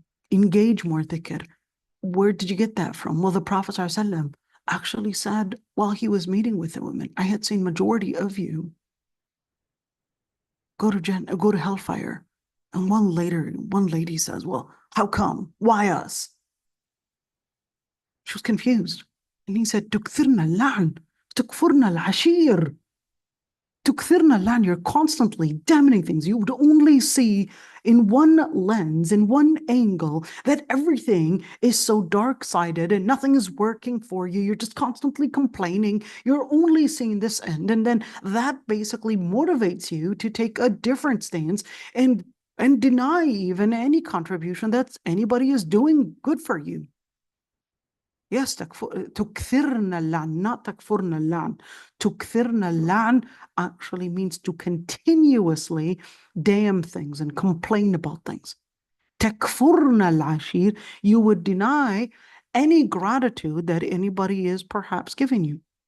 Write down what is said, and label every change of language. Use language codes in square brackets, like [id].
[en] Engage more dhikr. Where did you get that from? Well, the Prophet ﷺ actually said while he was meeting with the women, I had seen majority of you go to hellfire. And one lady says, well, how come? Why us? She was confused. [ar] And he said, تكثرنا اللعن تكفرنا العشير. تكثرنا اللعن, [en] you're constantly damning things. You would only see in one lens, in one angle, that everything is so dark-sided and nothing is working for you. You're just constantly complaining. You're only seeing this end. And then that basically motivates you to take a different stance and deny even any contribution that anybody is doing good for you. [ar] Yes, تكثرنا اللعن, not تكفرنا اللعن. تكثرنا اللعن [en] actually means to continuously damn things and complain about things. [ar] تكفرنا العشير, [en] you would deny any gratitude that anybody is perhaps giving you.